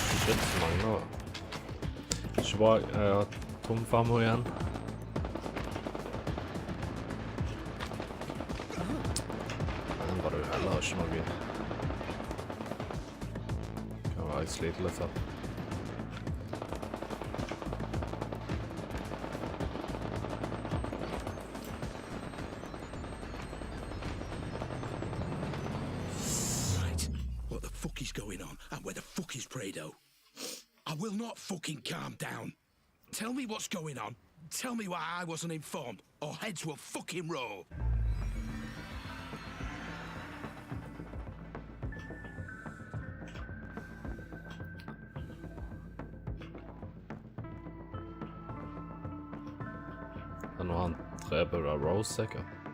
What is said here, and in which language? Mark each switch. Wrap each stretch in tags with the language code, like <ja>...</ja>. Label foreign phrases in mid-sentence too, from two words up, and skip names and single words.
<no>Shit, så mange nå. Ikke bra, jeg har tom farmo igjen. Den var det jo heller ikke noe. Kan være jeg sliter litt her.</no> <en>What the fuck is going on? And where the fuck is Prado? I will not fucking calm down. Tell me what's going on. Tell me why I wasn't informed, or heads will fucking roll.</en> <no>Det er når han dreper da Rose, sikkert.</no>